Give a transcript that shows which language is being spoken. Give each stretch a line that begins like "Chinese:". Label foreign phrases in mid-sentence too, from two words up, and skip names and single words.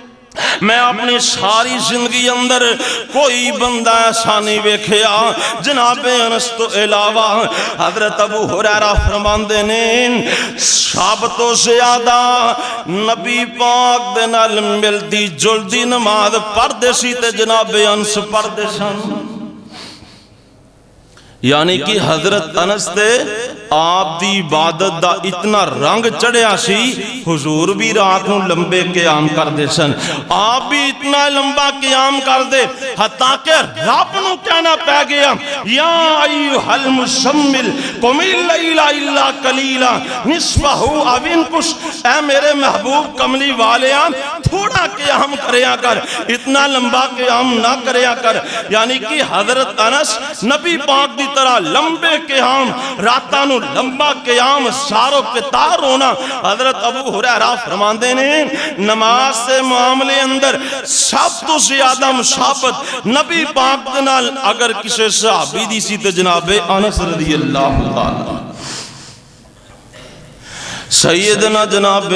Punjabi: میں اپنی ساری زندگی اندر کوئی بندہ ایسا نہیں ویکھیا جناب انس تو علاوہ حضرت ابو ہریرہ فرماندے نے سب تو زیادہ نبی پاک دے نال ملدی جلدی نماز پڑھدے سی تے جناب انس پڑھدے سن، یعنی کہ حضرت انس دے آپ دی عبادت دا اتنا رنگ چڑھیا سی، حضور بھی رات نو لمبے قیام کر دے سن، آپ بھی اتنا لمبا قیام کر دے حتیٰ کہ رب نو کہنا پہ گیا
Arabic: یا ایھا المزمل قم اللیل الا قلیلا نصفہ او انقص،
Punjabi: اے میرے محبوب کملی والیاں تھوڑا قیام کریا کر، اتنا لمبا قیام نہ کریا کر، یعنی کہ حضرت انس نبی پاک دی طرح لمبے قیام، راتاں نو لمبا قیام، ساروں کے تار ہونا۔ حضرت ابو ہریرہ فرماندے نے نماز سے معاملے اندر سب تو زیادہ مشابہت نبی پاک دے نال اگر کسی صحابی دی سی تے جناب انس رضی اللہ تعالی سیدنا جناب